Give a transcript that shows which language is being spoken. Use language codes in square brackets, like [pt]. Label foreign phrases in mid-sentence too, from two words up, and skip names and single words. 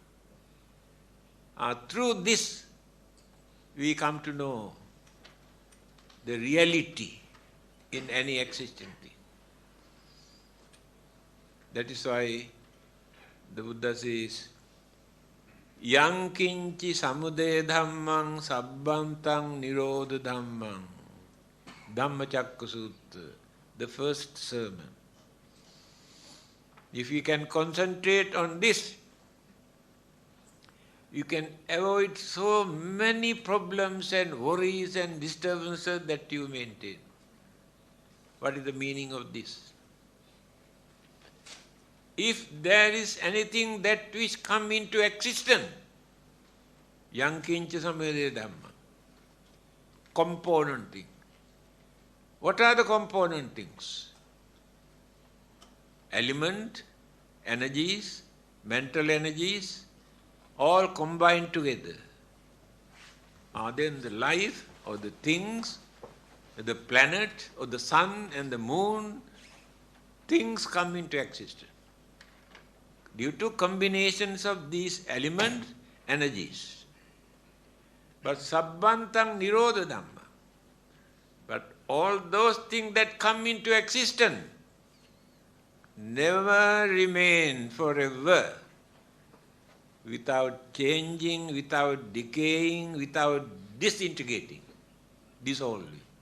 [en] Through this, we come to know the reality in any existing thing. That is why the Buddha says, [pi] Yang kinchi samudaya dhammang sabbantang nirodha dhammang. [en] Dhammacakka Sutta, the first sermon. If you can concentrate on this, you can avoid so many problems and worries and disturbances that you maintain. What is the meaning of this? if there is anything that which come into existence, [pi] yankincha samvede dhamma, [en] component thing. What are the component things? Element, energies, mental energies, all combined together. Then the life or the things, the planet or the sun and the moon, things come into existence. Due to combinations of these elements, energies. [pi] But sabbantang nirodha dhamma. [en] But all those things that come into existence never remain forever, without changing, without decaying, without disintegrating, dissolving.